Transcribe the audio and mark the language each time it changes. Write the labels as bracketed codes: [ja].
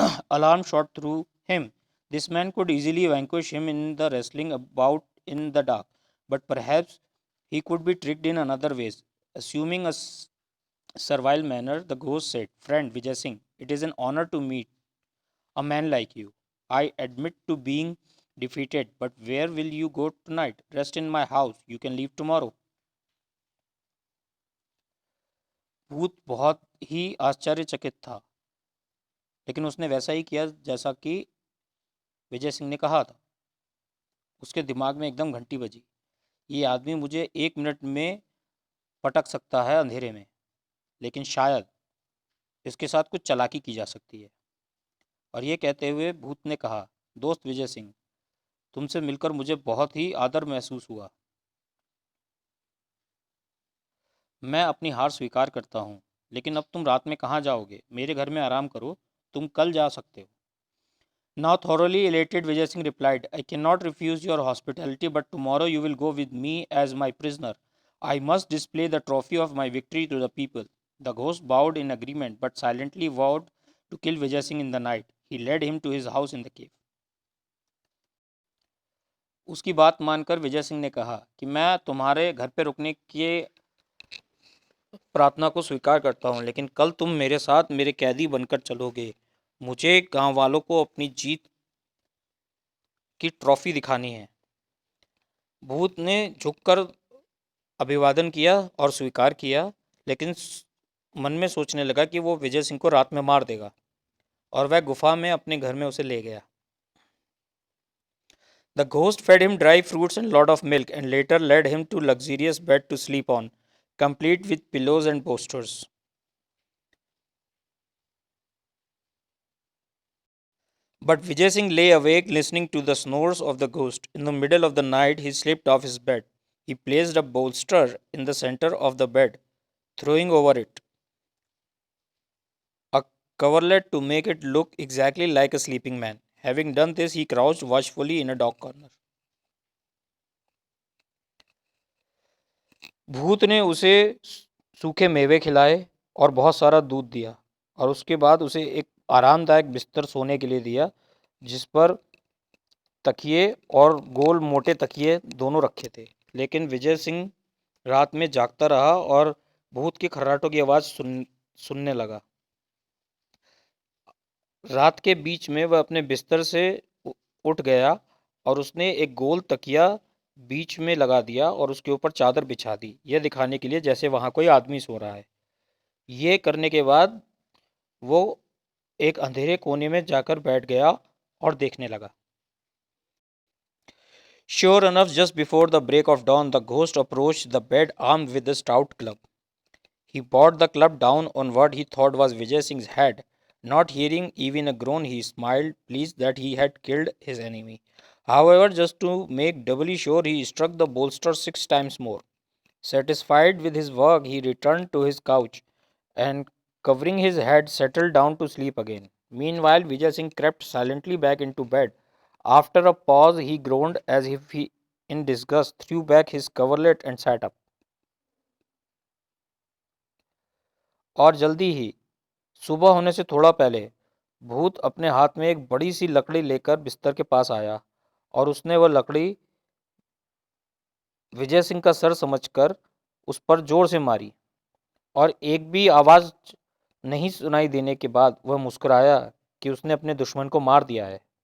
[en] Alarm shot through him. This man could easily vanquish him in the wrestling about in the dark, but perhaps he could be tricked in another ways. Assuming a servile manner, the ghost said, "Friend Vijay Singh, it is an honor to meet a man like you. I admit to being defeated, but where will you go tonight? Rest in my house. You can leave tomorrow." [hi] भूत बहुत ही आश्चर्यचकित था, लेकिन उसने वैसा ही किया जैसा कि विजय सिंह ने कहा था। उसके दिमाग में एकदम घंटी बजी। ये आदमी मुझे 1 मिनट में पटक सकता है अंधेरे में, लेकिन शायद इसके साथ कुछ चालाकी की जा सकती है। और ये कहते हुए भूत ने कहा, दोस्त विजय सिंह, तुमसे मिलकर मुझे बहुत ही आदर महसूस हुआ। मैं अपनी हार स्वीकार करता हूँ, लेकिन अब तुम रात में कहाँ जाओगे? मेरे घर में आराम करो, तुम कल जा सकते हो। [en] Now thoroughly elated, Vijay Singh replied, I cannot refuse your hospitality, but tomorrow you will go with me as my prisoner. I must display the trophy of my victory to the people. The ghost bowed in agreement, but silently vowed to kill Vijay Singh in the night. He led him to his house in the cave. [hi] उसकी बात मानकर विजय सिंह ने कहा कि मैं तुम्हारे घर पे रुकने के प्रार्थना को स्वीकार करता हूँ, लेकिन कल तुम मेरे साथ मेरे कैदी बनकर चलोगे। मुझे गांव वालों को अपनी जीत की ट्रॉफी दिखानी है। भूत ने झुककर अभिवादन किया और स्वीकार किया, लेकिन मन में सोचने लगा कि वो विजय सिंह को रात में मार देगा, और वह गुफा में अपने घर में उसे ले गया। [en] The ghost fed him dry fruits and lot of milk, and later led him to luxurious bed to sleep on, complete with pillows and bolsters. But Vijay Singh lay awake listening to the snores of the ghost. In the middle of the night, he slipped off his bed. He placed a bolster in the center of the bed, throwing over it a coverlet to make it look exactly like a sleeping man. Having done this, he crouched watchfully in a dark corner. [hi] भूत ने उसे सूखे मेवे खिलाए और बहुत सारा दूध दिया, और उसके बाद उसे एक आरामदायक बिस्तर सोने के लिए दिया, जिस पर तकिए और गोल मोटे तकिए दोनों रखे थे। लेकिन विजय सिंह रात में जागता रहा और भूत की खर्राटों की आवाज़ सुनने लगा। रात के बीच में वह अपने बिस्तर से उठ गया और उसने एक गोल तकिया बीच में लगा दिया और उसके ऊपर चादर बिछा दी, यह दिखाने के लिए जैसे वहाँ कोई आदमी सो रहा है। ये करने के बाद वो एक अंधेरे कोने में जाकर बैठ गया और देखने लगा। [en] Sure enough, just before the break of dawn, the ghost approached the bed armed with a stout club. He brought the club down on what he thought was Vijay Singh's head. Not hearing even a groan, he smiled, pleased that he had killed his enemy. However, just to make doubly sure, he struck the bolster 6 times more. Satisfied with his work, he returned to his couch and, covering his head, settled down to sleep again. Meanwhile, Vijay Singh crept silently back into bed. After a pause, he groaned as if he, in disgust, threw back his coverlet and sat up. [hi] और जल्दी ही सुबह होने से थोड़ा पहले भूत अपने हाथ में एक बड़ी सी लकड़ी लेकर बिस्तर के पास आया, और उसने वह लकड़ी विजय सिंह का सर समझकर उस पर जोर से मारी, और एक भी आवाज़ नहीं सुनाई देने के बाद वह मुस्कुराया कि उसने अपने दुश्मन को मार दिया है।